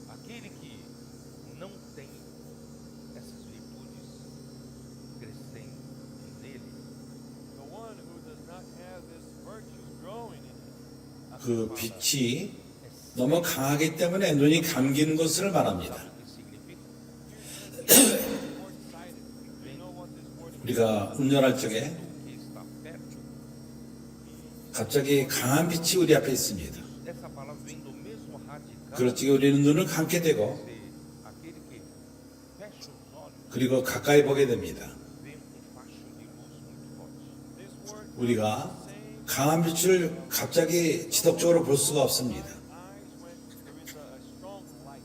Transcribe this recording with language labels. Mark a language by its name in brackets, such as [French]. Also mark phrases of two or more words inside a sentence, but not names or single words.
[Portuguese] aquele que não tem essas virtudes crescendo nele, [English] The one who does not have this virtue growing in him. [Korean] 그 빛이 너무 강하기 때문에 눈이 감기는 것을 말합니다. [Portuguese] o que significa? [English] Short-sighted. You know what this word [Korean] 우리가 운전할 적에 [Portuguese] Que está perto. [Korean] 갑자기 강한 빛이 우리 앞에 있습니다. [Portuguese] Essa palavra vem do mesmo radical. [Korean] 그럴 적에 우리는 눈을 감게 되고 [Portuguese] Aquele que fecha os olhos [Korean] 그리고 가까이 보게 됩니다. [Portuguese] vê facho de luz muito forte. [English] This word [Korean] 우리가 강한 빛을 갑자기 지속적으로 볼 수가 없습니다. [English] eyes when there is a strong light.